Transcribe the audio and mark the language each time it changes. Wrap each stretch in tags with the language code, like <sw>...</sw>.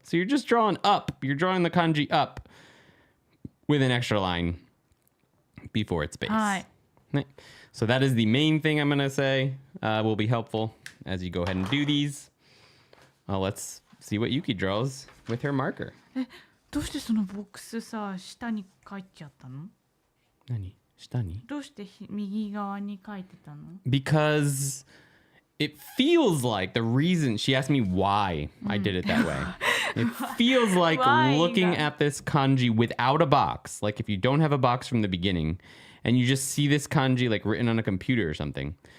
<en>So you're just drawing up. You're drawing the kanji up with an extra line before its base. Hi. So that is the main thing I'm going to say will be helpful as you go ahead and do these. Let's see what Yuki draws with her marker.</en> <ja>どうしてそのボックスさ、下に書いちゃったの？何？下に？どうして右側に書いてたの？</ja> <en>Because it feels like the reason she asked me why I did it that way. It feels like looking at this kanji without a box, like if you don't have a box from the beginning and you just see this kanji like written on a computer or something.</en>